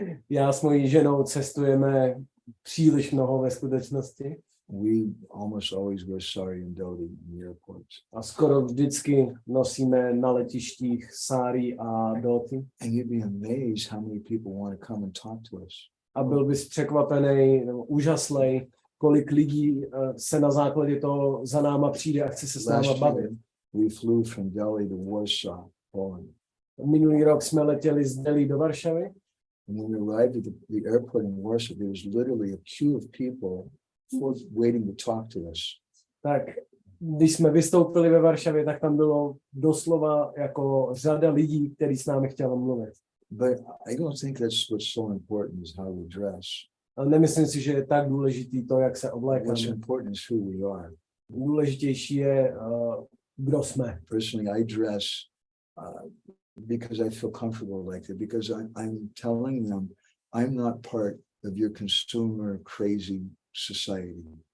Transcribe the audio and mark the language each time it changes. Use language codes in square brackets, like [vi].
[cs] Já s mojí ženou cestujeme příliš mnoho ve skutečnosti. [en] We almost always wear sari and dhoti in the airports. [cs] A skoro vždycky nosíme na letištích sári a dhoti. [en] And you'd be amazed how many people want to come and talk to us. [cs] A byl bys překvapený, úžaslej, kolik lidí se na základě toho za náma přijde a chce se s náma bavit. [en] We flew from Delhi to Warsaw, Poland. [cs] Minulý rok jsme letěli z Delhi do Varšavy. [en] And when we arrived at the airport in Warsaw, there was literally a queue of people waiting to talk to us. [cs] Tak když jsme vystoupili ve Varšavě, tak tam bylo doslova jako řada lidí, kteří s námi chtěli mluvit. [en] But I don't think that's what's so important is how we dress. [cs] Ale nemyslím si, že je tak důležitý to, jak se oblékáme. [en] What's important is who we are. [cs] Důležitější je, kdo jsme. [en] Personally, I dress because I feel comfortable like that, because I'm telling them I'm not part of your consumer crazy society.